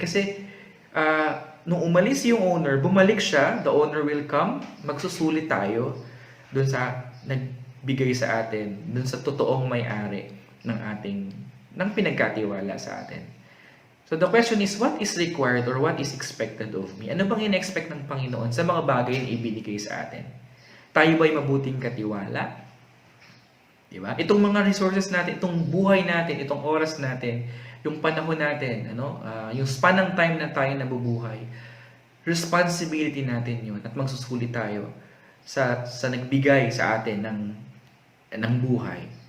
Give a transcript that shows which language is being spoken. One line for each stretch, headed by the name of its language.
Filipino: Kasi, nung umalis yung owner, bumalik siya,
English: the owner will come,
Filipino: magsusulit tayo dun sa nagbigay sa atin, dun sa totoong may-ari ng pinagkatiwala sa atin.
English: So the question is, what is required or what is expected of me?
Filipino: Ano bang in-expect ng Panginoon sa mga bagay na ibinigay sa atin? Tayo ba'y mabuting katiwala? Diba? Itong mga resources natin, itong buhay natin, itong oras natin, yung panahon natin, yung span ng time na tayo nabubuhay, responsibility natin yun at magsusulit tayo sa nagbigay sa atin ng buhay.